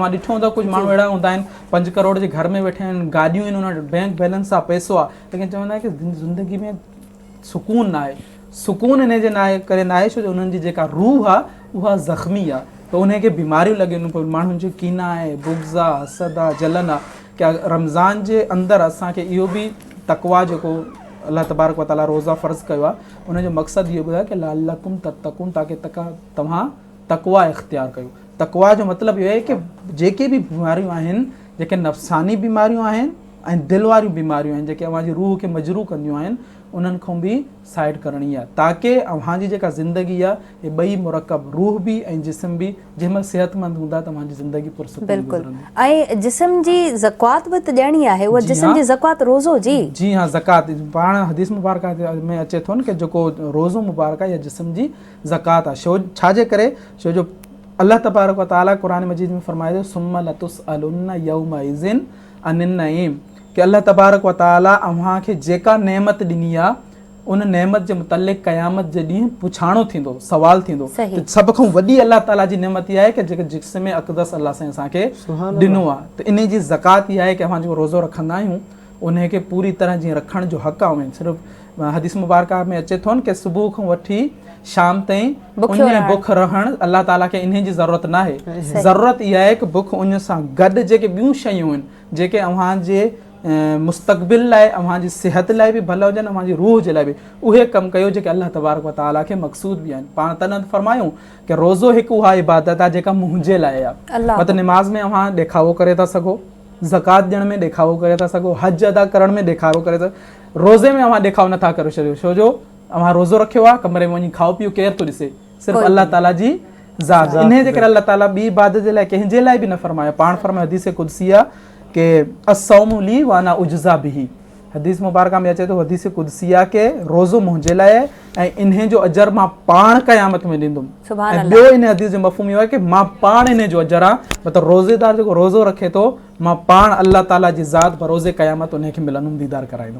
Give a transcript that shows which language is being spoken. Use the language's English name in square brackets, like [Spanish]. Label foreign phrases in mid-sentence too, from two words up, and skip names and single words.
[Sindhi] अव्हां ॾिठो हूंदो कुझु माण्हू अहिड़ा हूंदा आहिनि 5 करोड़ जे घर में वेठा आहिनि, गाॾियूं आहिनि, उन वटि बैंक बैलेंस आहे, पैसो आहे, लेकिन चवंदा आहिनि कि ज़िंदगी में सुकून न आहे। सुकून इन जे करे न आहे छो जो उन्हनि जी जेका रूह आहे उहा ज़ख़्मी आहे, त उनखे बीमारियूं लॻनि पियूं, माण्हुनि जो कीना आहे, बुग़्ज़ आहे, हसद आहे, जलन आहे। क्या रमज़ान जे अंदरि असांखे इहो बि तक़वा जेको [Arabic] الله تبارك وتعالى [Sindhi] रोज़ा फ़र्ज़ कयो आहे, उनजो मक़सदु इहो ॿुधायो कि [Arabic] لعلكم تتقون, [Sindhi] ताकी तव्हां तक़वा इख़्तियार कयो। तक़वा जो मतिलबु इहो आहे कि जेके बि बीमारियूं आहिनि, जेके नफ़्सानी बीमारियूं आहिनि ऐं दिलि वारियूं बीमारियूं आहिनि, जेके अव्हांजी रूह खे मजरूह कंदियूं आहिनि, उन्हनि खां बि साइड करणी आहे, ताकी अव्हांजी जेका ज़िंदगी आहे इहे ॿई मुरकब, रूह बि ऐं जिस्म बि, जंहिंमहिल सिहतमंद हूंदा तव्हांजी ज़िंदगी पुरसुकून गुज़रंदी। ऐं जिस्म जी ज़कात बि त ॾियणी आहे, उहा जिस्म जी ज़कात रोज़ो जी हाँ, ज़कात पाण हदीस मुबारक में अचे थो न कि जेको रोज़ो मुबारक आहे इहा जिस्म जी ज़कात आहे। छाजे करे? छो जो [Arabic] الله تبارك وتعالى [Sindhi] क़ुरान मजीद में फरमाए थो [Arabic] ثم لتسألن يومئذ عن النعيم, [Sindhi] कि [Arabic] الله تبارك وتعالى [Sindhi] अव्हांखे जेका नेमत ॾिनी आहे उन नेमत जे मुतलिक़ क़यामत जे ॾींहुं पुछाणो थींदो, सवाल थींदो। सभ खां वॾी अल्लाह ताला जी नेमत इहा आहे कि जेके जिस्म अक़दस अल्लाह साईं असांखे ॾिनो आहे, त इन जी ज़कात इहा आहे कि अव्हां जेको रोज़ो रखंदा आहियूं उनखे पूरी तरह जीअं रखण जो हक़ आहे। उन सिर्फ़ु हदीस मुबारक में अचे थो न कि सुबुह खां वठी शाम ताईं उन बुख रहण अल्लाह ताला खे इन जी ज़रूरत न आहे। ज़रूरत इहा आहे कि बुख उन सां गॾु जेके ॿियूं शयूं आहिनि जेके अव्हांजे मुस्तक़बिल लाइ, अव्हांजी सिहत लाइ बि भला हुजनि, अव्हांजी रूह जे लाइ बि, उहे कमु कयो जेके [Arabic] الله تبارك وتعالى [Sindhi] खे मक़सूद बि आहिनि। पाण तन फरमायूं कि रोज़ो हिकु उहा इबादत आहे जेका मुंहिंजे लाइ आहे। मतिलबु निमाज़ में अव्हां ॾेखावो करे था सघो, ज़कात ॾियण में ॾेखावो करे था सघो, हज अदा करण में ॾेखावो करे था, रोज़े में अव्हां ॾेखावो नथा करे छॾियो, छो जो अव्हां रोज़ो रखियो आहे, कमरे में वञी खाओ पीओ, केरु थो ॾिसे? सिर्फ़ु अल्लाह ताला जी ज़ात। इन जे करे अल्लाह ताला ॿी इबादत जे लाइ कंहिंजे लाइ बि न फरमायो। पाण फरमायो हदीस कुदसी आहे कि [Arabic] الصوم لي وأنا أجزي به. [Sindhi] हदीस मुबारक में अचे थो, हदीस कुदसी आहे कि रोज़ो मुंहिंजे लाइ आहे ऐं इन जो अजर मां पाण क़यामत में ॾींदुमि। ऐं ॿियो इन हदीस जो मफ़हूम इहो आहे कि मां पाण इन जो अजर आहे, मतिलबु रोज़ेदार जेको रोज़ो रखे थो, मां पाण अल्लाह ताला जी ज़ात बरोज़े क़यामत उनखे मिलंदुमि, दीदार कराईंदुमि।